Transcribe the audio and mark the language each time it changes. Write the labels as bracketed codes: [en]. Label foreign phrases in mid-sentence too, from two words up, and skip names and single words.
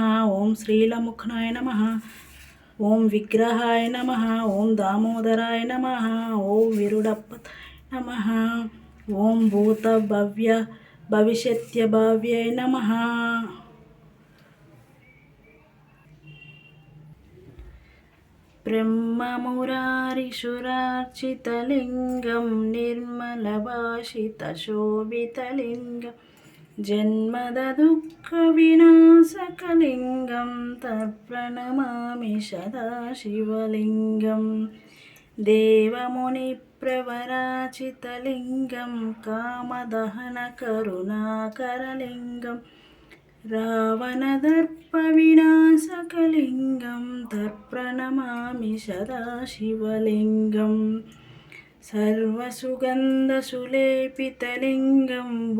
[sa] ఓం శ్రీలముఖనాయ నమః. ఓం విగ్రహాయ నమః. ఓం దామోదరాయ నమః. ఓం విరుడప్పతాయ నమః. ఓం భూత భవిష్యత్యభావ్యాయ నమః. ब्रह्ममुरारिसुरार्चितलिङ्गं निर्मलभाषितशोभितलिङ्गं जन्मदुःखविनाशकलिङ्गं तत्प्रणमामि सदाशिवलिङ्गं देवमुनिप्रवराचितलिङ्गं कामदहनकरुणाकरलिङ्गं रावणदर्पविनाशकलिङ्गं तत्प्रणमामि सदाशिवलिङ्गं सर्वसुगन्धसुलेपितलिङ्गं